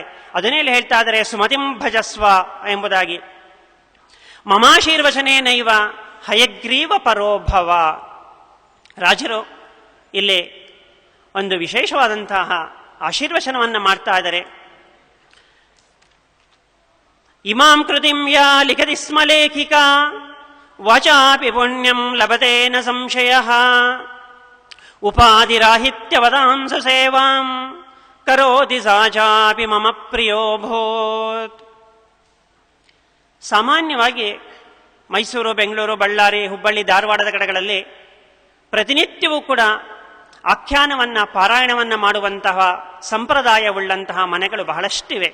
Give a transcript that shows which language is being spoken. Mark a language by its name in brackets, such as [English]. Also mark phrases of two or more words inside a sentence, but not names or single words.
[Kannada] ಅದನ್ನೇ ಹೇಳ್ತಾ ಇದ್ದಾರೆ [Sanskrit] ಸುಮತಿಂ ಭಜಸ್ವ [Kannada] ಎಂಬುದಾಗಿ. [Sanskrit] ಮಮಾಶೀರ್ವಚನೇನೈವ ಹಯಗ್ರೀವ ಪರೋಭವ. [Kannada] ರಾಜರು ಇಲ್ಲಿ ಒಂದು ವಿಶೇಷವಾದಂತಹ ಆಶೀರ್ವಚನವನ್ನು ಮಾಡ್ತಾ ಇದ್ದಾರೆ. [Sanskrit] ಇಮಾಂ ಕೃತಿಂ ಯಾ ಲಿಖತಿ ಸ್ಮ ಲೇಖಿಕಾ ವಾಚಾಪಿ ಪುಣ್ಯಂ ಲಭತೆ ನ ಸಂಶಯಃ ಉಪಾಧಿರಾಹಿತ್ಯವದಾಂಸ ಸೇವಾಂ ಕರೋತಿ ಸಾ ಚಾಪಿ ಮಮ ಪ್ರಿಯೋಭೂತ್. [Kannada] ಸಾಮಾನ್ಯವಾಗಿ ಮೈಸೂರು, ಬೆಂಗಳೂರು, ಬಳ್ಳಾರಿ, ಹುಬ್ಬಳ್ಳಿ, ಧಾರವಾಡದ ಕಡೆಗಳಲ್ಲಿ ಪ್ರತಿನಿತ್ಯವೂ ಕೂಡ ಆಖ್ಯಾನವನ್ನು ಪಾರಾಯಣವನ್ನು ಮಾಡುವಂತಹ ಸಂಪ್ರದಾಯವುಳ್ಳಂತಹ ಮನೆಗಳು ಬಹಳಷ್ಟಿವೆ.